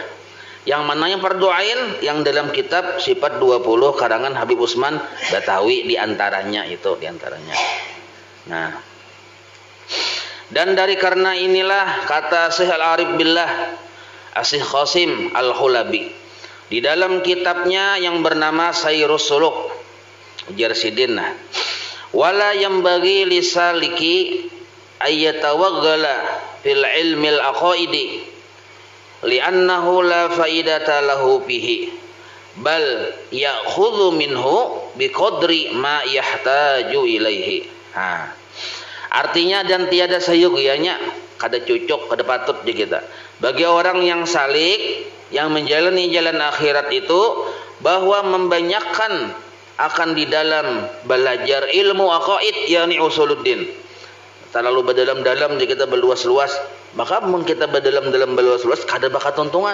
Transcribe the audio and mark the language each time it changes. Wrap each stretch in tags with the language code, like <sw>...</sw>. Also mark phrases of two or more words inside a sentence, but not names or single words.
<id>Yang mana yang fardu ain yang dalam kitab Sifat 20 karangan Habib Usman Batawi diantaranya itu diantaranya. Nah, dan dari karena inilah kata Syekh Al-Arif Billah Asy</id> <ar>Qasim Al-Hulabi</ar> <id>di dalam kitabnya yang bernama Sayrus Suluk ujar Sidin,</id> <ar>ولا ينبغي للسالك أن يتوغل في علم العقائد لأنه لا فائدة له فيه بل يأخذ منه بقدر ما يحتاج إليه.</ar> <id>Artinya dan tiada sayugianya</id> <bjn>kada cocok kada patut</bjn> <id>di kita bagi orang yang salik yang menjalani jalan akhirat itu bahwa membanyakkan akan di dalam belajar ilmu aqaid yakni usuluddin.</id> <bjn>Terlalu berdalam-dalam di kita berluas-luas, maka mun kita berdalam-dalam berluas-luas kada bakat tuntungan.</bjn>